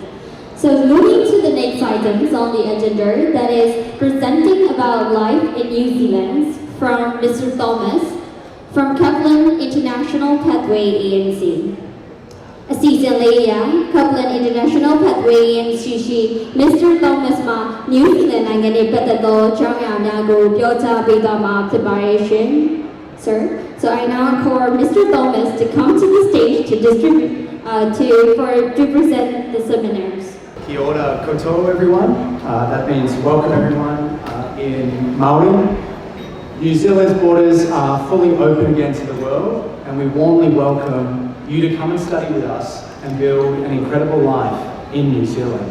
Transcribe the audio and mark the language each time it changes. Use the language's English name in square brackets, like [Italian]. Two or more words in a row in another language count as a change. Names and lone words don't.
[English] So moving to the next items on the agenda, that is presenting about life in New Zealand from Mr. Thomas from Kaplan International Pathway ANC. Season Kaplan International Pathway ANC Mr. [Burmese] Thomas Ma New Zealand နိုင်ငံပတ်သက်သောအကြောင်းအရာများကိုပြောကြားပေးသွားမှာဖြစ်ပါတယ်ရှင် Sir. [English] So I now call Mr. Thomas to come to the stage to present the seminars. [Māori] Kia ora koutou, [English] everyone. That means welcome everyone in Maori. New Zealand's borders are fully open again to the world, and we warmly welcome you to come and study with us and build an incredible life in New Zealand.